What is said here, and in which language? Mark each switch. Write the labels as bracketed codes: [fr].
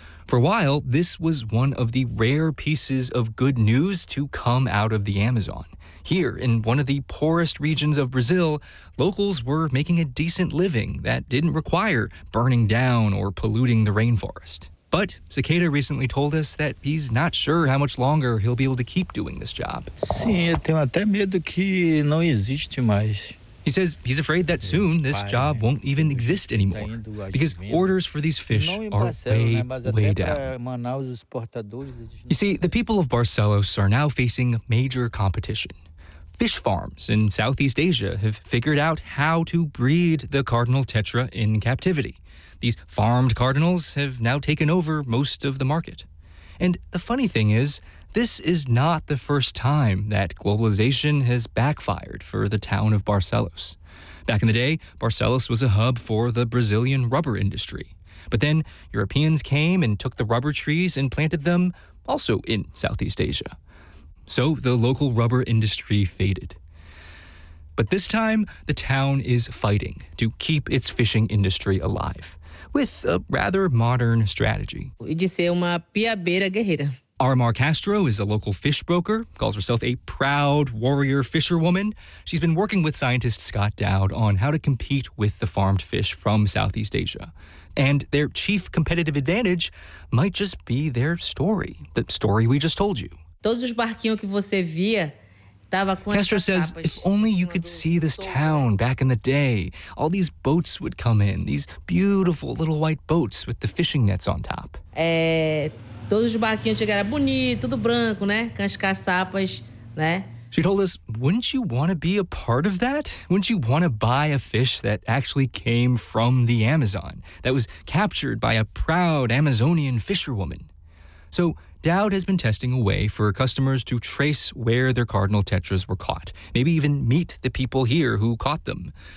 [en] For a while, this was one of the rare pieces of good news to come out of the Amazon. Here, in one of the poorest regions of Brazil, locals were making a decent living that didn't require burning down or polluting the rainforest. But Cicada recently told us that he's not sure how much longer he'll be able to keep doing this job. [pt] Sim, eu tenho até medo que não existe mais. [en] He says he's afraid that soon this job won't even exist anymore, because orders for these fish are way, way down. You see, the people of Barcelos are now facing major competition. Fish farms in Southeast Asia have figured out how to breed the cardinal tetra in captivity. These farmed cardinals have now taken over most of the market. And the funny thing is, this is not the first time that globalization has backfired for the town of Barcelos. Back in the day, Barcelos was a hub for the Brazilian rubber industry. But then Europeans came and took the rubber trees and planted them also in Southeast Asia. So the local rubber industry faded. But this time, the town is fighting to keep its fishing industry alive with a rather modern strategy. [pt] De ser uma piabeira guerreira. [en] Aramar Castro is a local fish broker, calls herself a proud warrior fisherwoman. She's been working with scientist Scott Dowd on how to compete with the farmed fish from Southeast Asia. And their chief competitive advantage might just be their story, the story we just told you. [pt] Todos os barquinhos que você via tava com [en] Castro says, if only you could see this town back in the day, all these boats would come in, these beautiful little white boats with the fishing nets on top. [pt] É, todos os barquinhos chegaram bonito, tudo branco, né? Com as caçapas, né? [en] She told us, wouldn't you want to be a part of that? Wouldn't you want to buy a fish that actually came from the Amazon, that was captured by a proud Amazonian fisherwoman? So, Dowd has been testing a way for customers to trace where their cardinal tetras were caught, maybe even meet the people here who caught them.